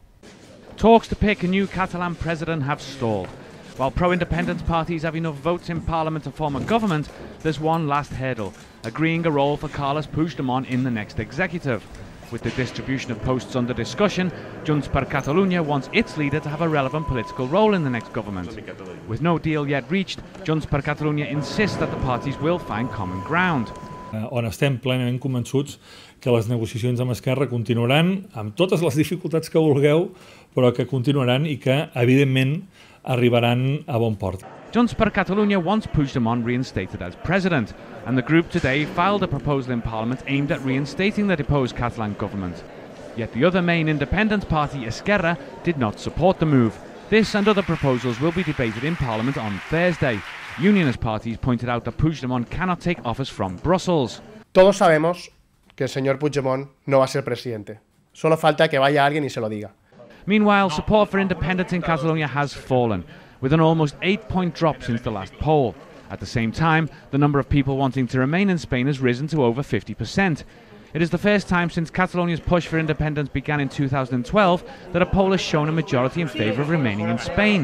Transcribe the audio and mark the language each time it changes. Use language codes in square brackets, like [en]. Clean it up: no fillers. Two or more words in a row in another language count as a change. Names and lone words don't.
[en] Talks to pick a new Catalan president have stalled. While pro-independence parties have enough votes in parliament to form a government, there's one last hurdle: agreeing a role for Carles Puigdemont in the next executive. With the distribution of posts under discussion, Junts per Catalunya wants its leader to have a relevant political role in the next government. With no deal yet reached, Junts per Catalunya insists that the parties will find common ground. [ca] On estem plenament convençuts que les negociacions amb Esquerra continuaran amb totes les dificultats que vulgueu, però que continuaran i que, evidentment, arribaran a bon port. [en] Junts per Catalunya wants Puigdemont reinstated as president, and the group today filed a proposal in Parliament aimed at reinstating the deposed Catalan government. Yet the other main independence party, Esquerra, did not support the move. This and other proposals will be debated in Parliament on Thursday. Unionist parties pointed out that Puigdemont cannot take office from Brussels. [es] Todos sabemos que el señor Puigdemont no va a ser presidente. Solo falta que vaya alguien y se lo diga. [en] Meanwhile, support for independence in Catalonia has fallen, with an almost 8-point drop since the last poll. At the same time, the number of people wanting to remain in Spain has risen to over 50%. It is the first time since Catalonia's push for independence began in 2012 that a poll has shown a majority in favour of remaining in Spain.